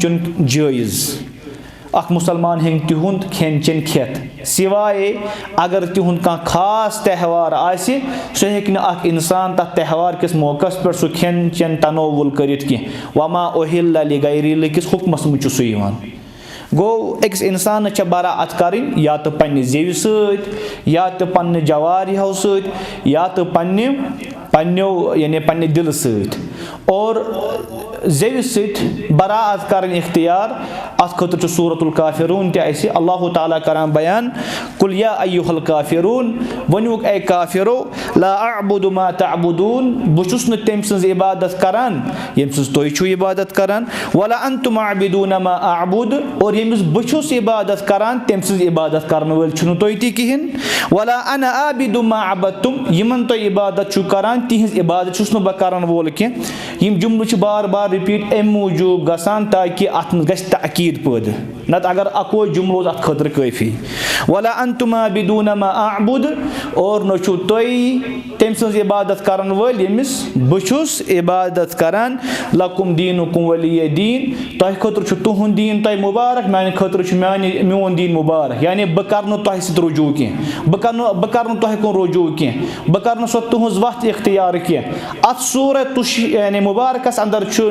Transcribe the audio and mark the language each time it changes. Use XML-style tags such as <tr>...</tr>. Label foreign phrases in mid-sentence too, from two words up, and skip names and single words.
<ks>چیوٚن جٲیز اکھ مُسلمان ہیٚکہِ تِہُنٛد کھٮ۪ن چٮ۪ن کھٮ۪تھ سِوایے اگر تِہُنٛد کانٛہہ خاص تہوار آسہِ سُہ ہیٚکہِ نہٕ اکھ اِنسان تتھ تہوار کِس موقعس پٮ۪ٹھ سُہ کھٮ۪ن چٮ۪ن تنوُل کٔرِتھ کینٛہہ</ks> <ar>وما اُہِلَّ لِغَیرِ اللہِ</ar> <ks>کِس حُکمس منٛز چھُ سُہ یِوان گوٚو أکِس اِنسانس چھےٚ براعت کَرٕنۍ یا تہٕ پننہِ زیوِ سۭتۍ یا تہٕ پننہِ جواریہو سۭتۍ یا تہٕ پننیو یعنی پننہِ دِلہٕ سۭتۍ اور زیوِ سۭتۍ براعت کرٕنۍ اختیار اتھ خٲطرٕ چھُ سورۃ الکافروٗن تہِ اَسہِ اللہ تعالیٰ کران بیان</ks> <ar>قُل یا ایُّہا الکافروٗن</ar> <ks>ؤنِوُکھ اے کافرو</ks> <ar>لا اعبُدُ ما تعبُدوٗن</ar> <ks>بہٕ چھُس نہٕ تٔمۍ سٕنٛز عبادت کران ییٚمہِ سٕنٛز تُہۍ چھِو عبادت کران</ks> <ar>ولا انتُم عابِدوٗنَ ما اعبُد</ar> <ks>اور ییٚمِس بہٕ چھُس عبادت کران تٔمۍ سٕنٛز عبادت کرن وٲلۍ چھِنہٕ تُہۍ تہِ کِہینۍ</ks> <ar>ولا انا عابِدُ ما عبدتُم</ar> <ks>یِمن تُہۍ عبادت چھِو کران تِہنٛز عبادت چھُس نہٕ بہٕ کرن وول کینٛہہ یِم جملہٕ چھِ بار بار رِپیٖٹ اَمہِ موٗجوٗب گژھان تاکہِ اتھ منٛز گژھِ تاکیٖد پٲدٕ نتہٕ اگر اکوے جملہٕ اوس اتھ خٲطرٕ کٲفی</ks> <ar>ولا انتُم عابِدوٗنَ ما اعبُد</ar> <ks>اور نہ چھُو تُہۍ تٔمۍ سٕنٛز عبادت کرن وٲلۍ ییٚمِس بہٕ چھُس عبادت کران</ks> <ar>لکُم دیٖنُکُم ؤلیہ دیٖن</ar> <ks>تۄہہِ خٲطرٕ چھُ تُہُنٛد دیٖن تۄہہِ مُبارک میانہِ خٲطرٕ چھُ میون دیٖن مُبارک یعنی بہٕ کرٕ نہٕ تۄہہِ سۭتۍ رجوٗع کینٛہہ بہٕ کرٕ نہٕ تۄہہِ کُن رجوٗع کینٛہہ بہٕ کرٕ نہٕ سۄ تُہنٛز وتھ اختیار کینٛہہ اتھ سورت یعنی مُبارکس انٛدر چھُ</ks>